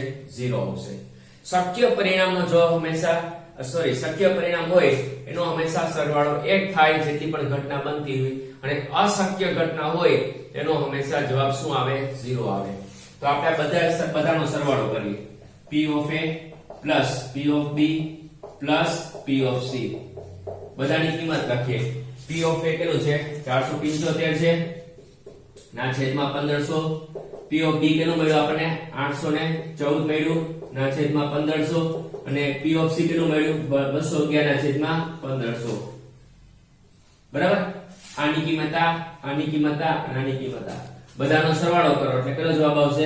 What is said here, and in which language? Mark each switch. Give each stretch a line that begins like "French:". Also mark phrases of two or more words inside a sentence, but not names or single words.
Gujarati: 0 આવશે. શક્ય પરિણામનો જવાબ હંમેશા શક્ય પરિણામ હોય એનો હંમેશા સરવાળો 1 થાય જેટલી પણ ઘટના બનતી હોય, અને અશક્ય ઘટના હોય એનો હંમેશા જવાબ શું આવે? 0 આવે. તો આપણે બધાનો સરવાળો કરીએ.
English: p of a plus p of b plus p of c.
Gujarati: બધાની કિંમત લખીએ.
English: p of a
Gujarati: કેટલું છે? 475 છે ના છેદમાં 1500.
English: p of b
Gujarati: કેટલું મળ્યું આપણને? 814 મળ્યું ના છેદમાં 1500, અને
English: p of c
Gujarati: કેટલું મળ્યું? 211 ના છેદમાં 1500 બરાબર. આની કિંમત આની કિંમત આની કિંમત બધાનો સરવાળો કરો એટલે કેટલો જવાબ આવશે?